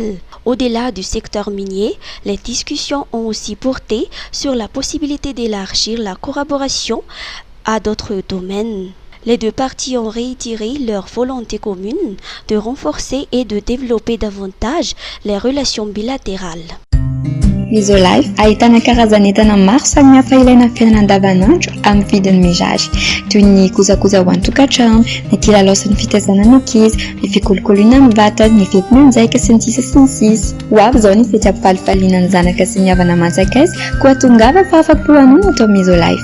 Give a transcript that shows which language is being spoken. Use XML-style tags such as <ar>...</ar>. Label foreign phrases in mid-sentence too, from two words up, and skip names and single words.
<fr>Au-delà du secteur minier, les discussions ont aussi porté sur la possibilité d'élargir la collaboration à d'autres domaines. Les deux parties ont réitéré leur volonté commune de renforcer et de développer davantage les relations bilatérales.</fr> <mg>Misolife ahitana karazan'entana maro samihafa ilaina amin'ny fiainana andavanandro amin'ny vidiny mirary toy ny kojakoja ho an-tokantrano, ny kilalao sy ny fitaizana ny ankizy, ny fikolokoloana amin'ny vatana, ny fetim-monjaika sy ny sisa sy ny sisa. Ho avy izao ny fety ampifalifaliana ny zanaka sy ny havana aman-tsakaizy koa tongava fa afa-po hanao atao Misolife.</mg>